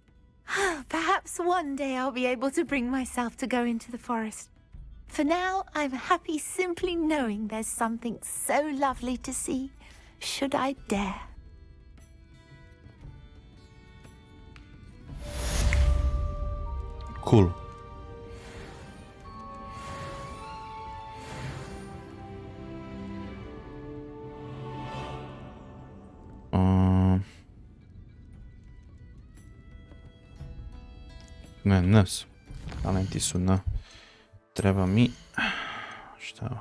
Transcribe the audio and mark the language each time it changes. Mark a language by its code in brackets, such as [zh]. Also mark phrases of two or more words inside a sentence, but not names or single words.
[en] Perhaps one day I'll be able to bring myself to go into the forest. For now, I'm happy simply knowing there's something so lovely to see, should I dare. Cool. [sr] Ne, nas. Talenti su na. Treba mi... Šta je ovo?